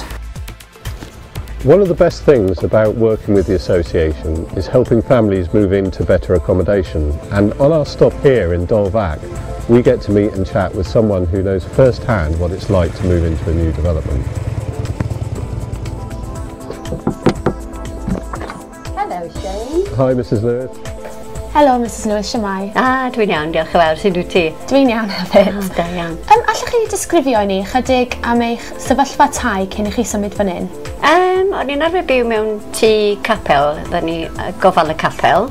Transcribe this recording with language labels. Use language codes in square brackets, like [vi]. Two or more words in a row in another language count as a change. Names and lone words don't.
[en] One of the best things about working with the association is helping families move into better accommodation, and on our stop here in Dolvac we get to meet and chat with someone who knows firsthand what it's like to move into a new development. Hello Shane. Hi Mrs Lewis. Hello Mrs Lewis, shwmae? [cy] Dwi'n iawn, diolch yn fawr, sut wyt ti? Dwi'n iawn hefyd. Da iawn. Allwch chi disgrifio i ni chydig am eich sefyllfa tai cyn i chi symud fan hyn? O'n i'n arfer byw mewn tŷ capel, gofal y capel.